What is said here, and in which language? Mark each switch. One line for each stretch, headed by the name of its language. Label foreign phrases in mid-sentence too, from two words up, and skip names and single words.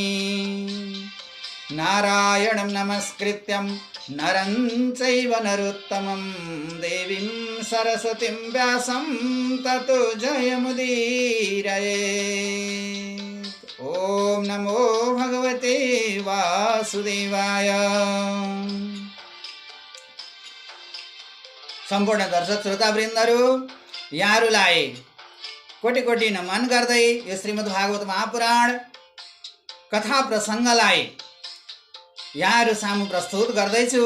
Sanskrit: नारायणं नमस्कृत्यं नरं चैव नरोत्तमं देवीं सरस्वतीं व्यासं ततो जयमुदीरयेत्। ॐ नमो भगवते वासुदेवाय।
Nepali: सम्पूर्ण दर्शक श्रोतावृन्दहरू, यहाँहरूलाई कोटि कोटि नमन गर्दै यो श्रीमद् भागवत महापुराण कथा प्रसङ्गलाई यहाँहरू सामु प्रस्तुत गर्दैछु।